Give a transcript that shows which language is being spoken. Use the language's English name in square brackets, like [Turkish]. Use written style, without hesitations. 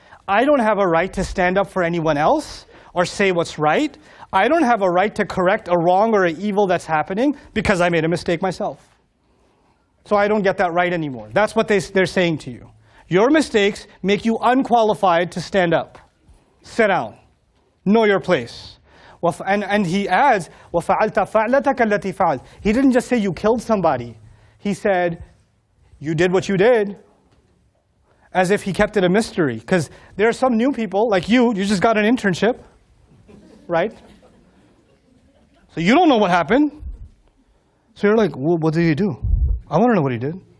[English] I don't have a right to stand up for anyone else or say what's right. I don't have a right to correct a wrong or an evil that's happening because I made a mistake myself. So I don't get that right anymore. That's what they're saying to you. Your mistakes make you unqualified to stand up. Sit down. Know your place. And he adds, [Arabic] وَفَعَلْتَ فَعْلَتَكَ الَّتِي فَعَلْتَ. [English] He didn't just say you killed somebody. He said, you did what you did, as if he kept it a mystery. Because there are some new people, like you just got an internship, right? So you don't know what happened. So you're like, well, what did he do? I want to know what he did.